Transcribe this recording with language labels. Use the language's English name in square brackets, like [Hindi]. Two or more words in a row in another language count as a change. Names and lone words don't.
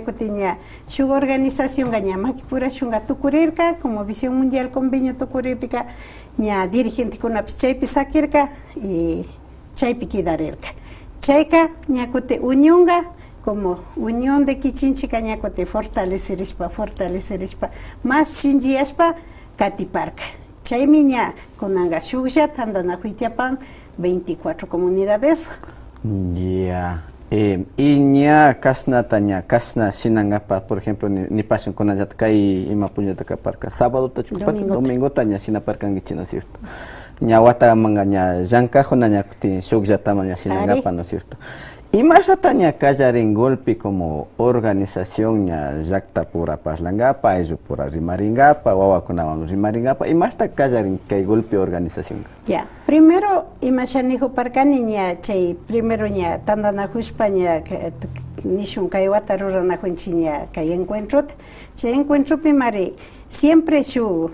[Quechua] kuti ña shuk organizacionka ña Makipurashunka tukurirka como Visión Mundial Convenio tukurirpika ña dirigentekunapish chaypi sakirka y chaypi kidarirka chayka ña kuti unionka como Unión de Kichinchika ña kuti fortalecerishpa más shinchiyashpa katiparka chaymi ña kunanka shuklla tandanakuytiapan 24 comunidades ya y ña kasnata ña kasna shinangapa [Spanish] por ejemplo [Quechua] nipasun kunallata kay ima puñata kaparka sábadota chukpata domingota ña shinaparkankichik [Spanish] ¿no es cierto? [Quechua] Ña watamanga ña llankajuna ña kuti shukllataman ña shinangapa [Spanish] ¿no es cierto? [Quechua] Imashata ña kallarin golpi [Spanish] como organización [Quechua] ña llakta pura parlangapa ayllu pura rimaringapa wawakunawan rimaringapa imashta kallarin kay golpi organización ya primero imashanijuparkani ña chay primero ña tandanajushpa ña nishun kay wata ruranajunchik ña kay encuentrota chay encuentropi mari siempre shu